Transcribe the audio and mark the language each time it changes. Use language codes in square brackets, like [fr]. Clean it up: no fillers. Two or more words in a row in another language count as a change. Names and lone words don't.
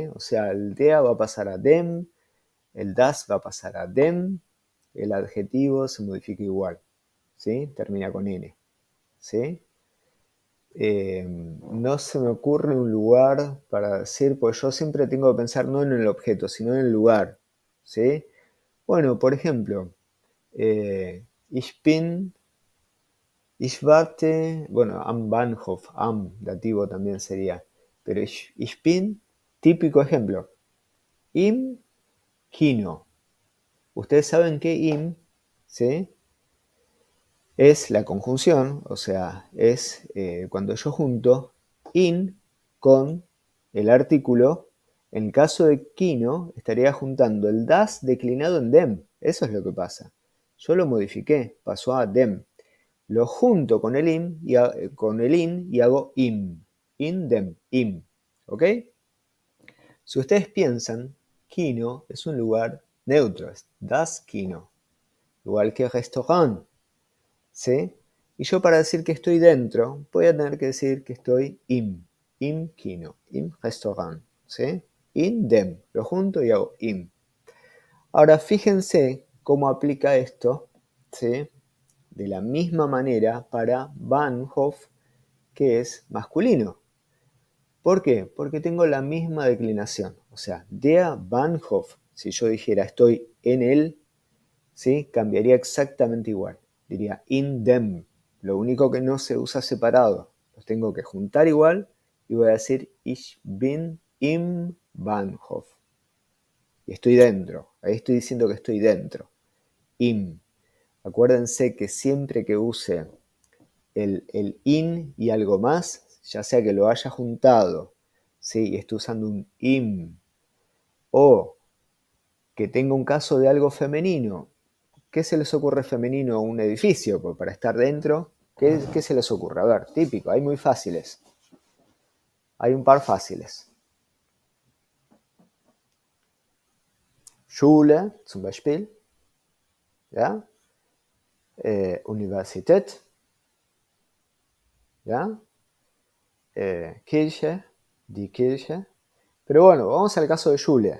[es] O sea, el der va a pasar a dem, el das va a pasar a dem, el adjetivo se modifica igual, ¿sí? Termina con N, ¿sí? No se me ocurre un lugar para decir, pues yo siempre tengo que pensar no en el objeto, sino en el lugar, ¿sí? Bueno, por ejemplo, [de] ich bin, ich warte, bueno, am Bahnhof, am, [es] dativo también sería, pero [de] ich bin, [es] típico ejemplo, [de] im Kino. [es] Ustedes saben que im, ¿sí? Es la conjunción, o sea, es cuando yo junto in con el artículo. En caso de kino, estaría juntando el das declinado en dem. Eso es lo que pasa. Yo lo modifiqué, pasó a dem. Lo junto con el in y hago im. [de] In dem, im. [es] ¿Ok? Si ustedes piensan, kino es un lugar neutro, es [de] das kino. [es] Igual que restaurant. ¿Sí? Y yo para decir que estoy dentro, voy a tener que decir que estoy [de] im kino, im restaurant, [es] ¿sí? [de] In dem, [es] lo junto y hago im. Ahora fíjense cómo aplica esto, ¿sí? De la misma manera para Bahnhof, que es masculino. ¿Por qué? Porque tengo la misma declinación. O sea, [de] der Bahnhof, [es] si yo dijera estoy en él, ¿sí? Cambiaría exactamente igual. Diría [de] in dem. [es] Lo único que no se usa separado. Los tengo que juntar igual y voy a decir [de] ich bin im Bahnhof. [es] Y estoy dentro. Ahí estoy diciendo que estoy dentro. Im. Acuérdense que siempre que use el in y algo más, ya sea que lo haya juntado, ¿sí? Y esté usando un im, o que tenga un caso de algo femenino. ¿Qué se les ocurre femenino a un edificio? Pues para estar dentro, ¿qué se les ocurre? A ver, típico, hay muy fáciles. Hay un par fáciles. [de] Schule, zum Beispiel. [es] ¿Ya? Universität. [de] ¿Ya? Kirche, die Kirche. [es] Pero bueno, vamos al caso de Schule.